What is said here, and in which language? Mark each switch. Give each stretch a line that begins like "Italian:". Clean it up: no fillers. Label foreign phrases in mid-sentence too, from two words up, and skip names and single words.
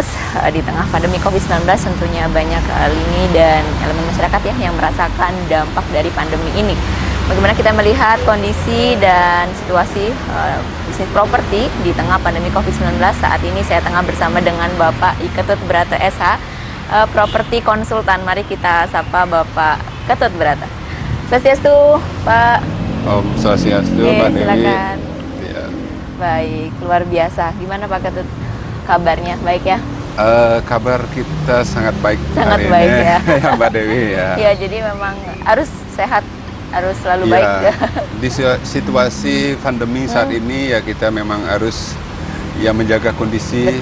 Indonesian: Di tengah pandemi COVID-19 tentunya banyak lini dan elemen masyarakat ya yang merasakan dampak dari pandemi ini. Bagaimana kita melihat kondisi dan situasi bisnis properti di tengah pandemi COVID-19 saat ini? Saya tengah bersama dengan Bapak Ketut Brata SH, properti konsultan. Mari kita sapa Bapak Ketut Brata. Swastiastu, Pak. Om Swastiastu, Mbak Dewi. Silakan. Ya. Baik, luar biasa. Gimana Pak Ketut kabarnya? Baik ya? Kabar kita sangat baik Sangat hari baik ini. ya. Ya, Mbak Dewi ya. Ya, jadi memang harus sehat, harus selalu Ya, baik. di situasi pandemi saat ini ya kita memang harus ya menjaga kondisi